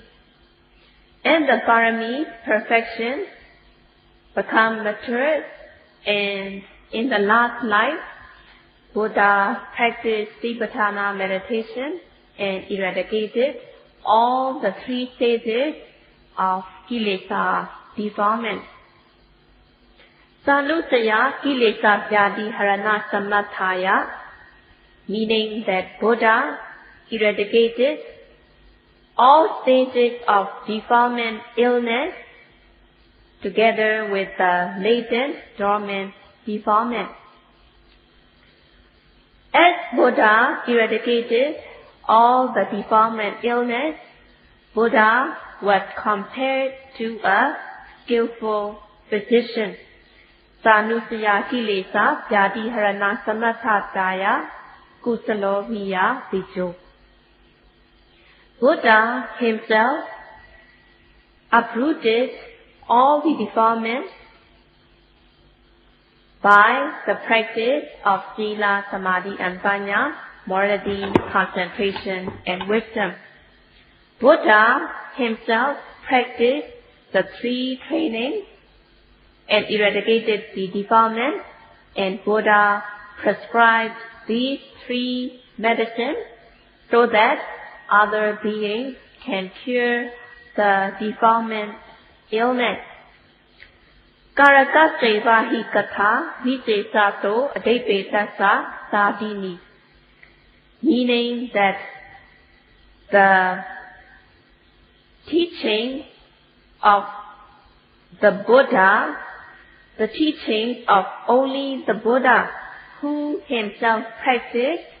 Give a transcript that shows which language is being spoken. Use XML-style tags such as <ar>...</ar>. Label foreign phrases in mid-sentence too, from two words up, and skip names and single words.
<en>And the parami perfection become matured, and in the last life, Buddha practiced Satipatthana meditation and eradicated all the three stages of kilesa defilement.</en> <pi>Sanusaya kilesa vyadi harana samathaya,</pi> <en>meaning that Buddha eradicated all stages of defilement illness together with the latent dormant defilement. As Buddha eradicated all the defilement illness, Buddha was compared to a skillful physician.</en> <pi>Sanusaya kilesa vyadi harana samathataya kusalo miya vijo.</pi> <en>Buddha himself uprooted all the defilements by the practice of</en> <pi>Sila, Samadhi,</pi> <en>and Panya, morality, concentration, and wisdom. Buddha himself practiced the three trainings and eradicated the defilements, and Buddha prescribed these three medicines so that other beings can cure the defilement illness.</en> <pi>Karaka sevahi katha visesato adepetasa sadini,</pi> <en>meaning that the teaching of the Buddha, the teaching of only the Buddha who himself practiced,</en>